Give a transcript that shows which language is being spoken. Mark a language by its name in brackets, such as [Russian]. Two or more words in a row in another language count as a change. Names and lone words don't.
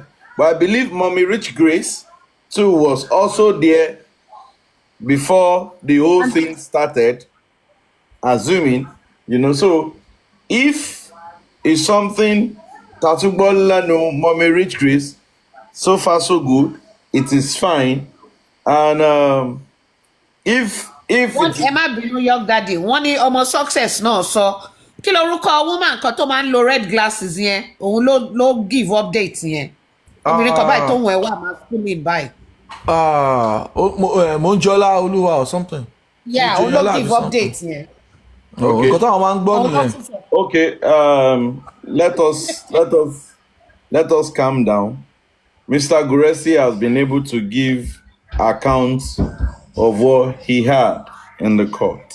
[English] But I believe Mommy Rich Grace too was also there before the whole thing started, assuming, so if it's something Tatubola no Mommy Rich Grace, so far so good, it is fine. And if [Yoruba] what Emma Hon York daddy, one ní ọmọ success náà sọ kí lorúkọ woman kan tó máa ń lo [English] red glasses [Yoruba] yẹn òun ló [English] give update [Yoruba] yẹn obìnrin kan báyìí tó ń wẹ̀ wà máa fún mi báyìí. [English] Monjola Oluwa or something. Yeah, [Yoruba] òun ló [English] give update [Yoruba] yẹn. [English] Okay. Okay, let us calm down. Mr. Guresi has been able to give accounts of what he had in the court.